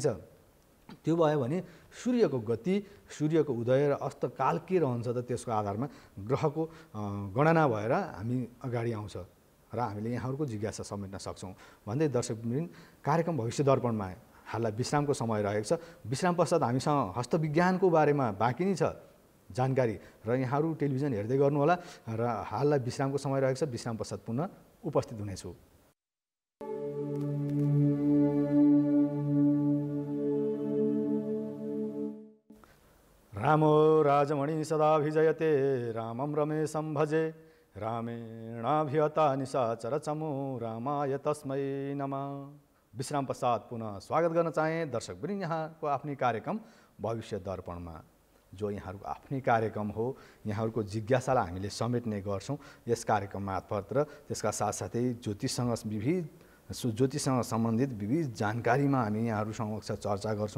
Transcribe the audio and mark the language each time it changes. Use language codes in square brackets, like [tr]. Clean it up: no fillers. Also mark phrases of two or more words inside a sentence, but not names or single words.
[ne] त्यो भयो भने सूर्यको गति, सूर्यको उदय र अस्तकाल के रहन्छ त त्यसको आधारमा ग्रहको गणना भएर हामी अगाडि आउँछ र हामीले यहाँहरूको जिज्ञासा समेट्न सक्छौँ भन्दै दर्शकवृन्द, कार्यक्रम भविष्य दर्पणमा हाललाई विश्रामको समय रहेको छ। विश्राम पश्चात हामीसँग हस्तविज्ञानको बारेमा बाँकी नै छ जानकारी र यहाँहरू टेलिभिजन हेर्दै गर्नुहोला। र हाललाई विश्रामको समय रहेको छ। विश्राम पश्चात पुनः उपस्थित हुनेछु। [sa] रामो राजमणि सदा विजयते, रामं रमेशं भजे, रामेणाभिहता निशाचर चमो, रामाय तस्मै नमः। [ne] विश्राम पश्चात पुनः स्वागत गर्न चाहे दर्शकवृन्द यहाँको आफ्नै कार्यक्रम भविष्य दर्पणमा, जो यहाँहरूको आफ्नै कार्यक्रम हो। यहाँहरूको जिज्ञासालाई हामीले समेट्ने गर्छौँ यस कार्यक्रम मार्फत र त्यसका साथसाथै ज्योतिषसँग सम्बन्धित विविध जानकारीमा हामी यहाँहरू समक्ष चर्चा गर्छौँ।